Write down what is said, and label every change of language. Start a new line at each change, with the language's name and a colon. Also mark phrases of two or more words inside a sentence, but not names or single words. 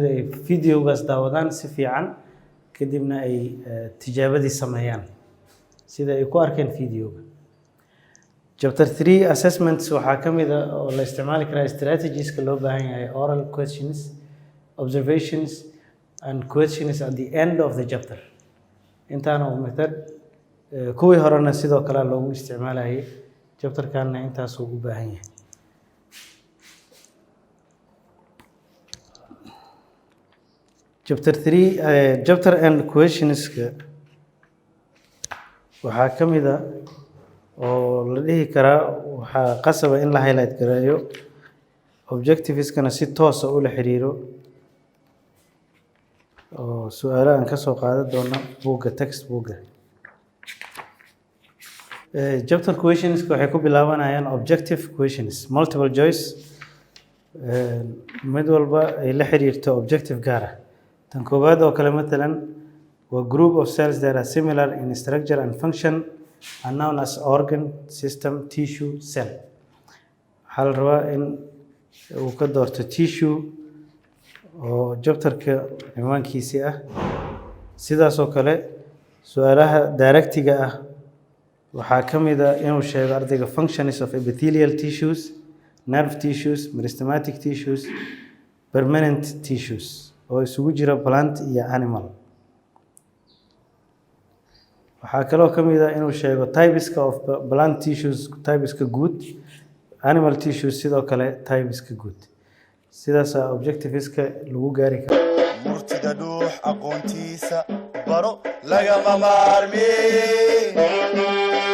Somali: ay video-gaas daawadaan si fiican kadibna ay tijaabadii sameeyaan sida ay ku arkeen video-ga
English: chapter 3 assessments
Somali: waxa kamid ah oo la isticmaali karaa strategies-ka loo baahan yahay
English: oral questions observations and questions at the end of the chapter
Somali: intaana method kuwii horena sidoo kale loogu isticmaalayay chapter-kana intaas uu u baahan yahay
English: chapter 3 chapter and questions
Somali: waxa kamid ah oo la dhihi karaa waxa qasaba in la highlight gareeyo objectives-kana si toos ah u la xiriiro oo su'aalahan ka soo qaadan doona buugga
English: textbook chapter questions
Somali: waxay ku bilaabanayaan
English: objective questions multiple choice
Somali: mid walba ay la xiriirto objective gaar ah tan koobaad oo kale midlan waa
English: group of cells that are similar in structure and function are known as organ system tissue cell
Somali: hal rabaa in uu ka doorto tissue oo chapter-ka ciwaankiisa ah sidaas oo kale su'aalaha directiga ah waxa kamid ah inuu sheego ardayga
English: functions of epithelial tissues nerve tissues meristematic tissues permanent tissues
Somali: oo isugu jira plant iyo animal waxa kale oo kamid ah inuu sheego typeska
English: of plant tissues
Somali: typeska good
English: animal tissues
Somali: sidoo kale typeska good sidaas objectiveska lagu gaari karo murtida dhuux aqoontiisa baro lagama maarmi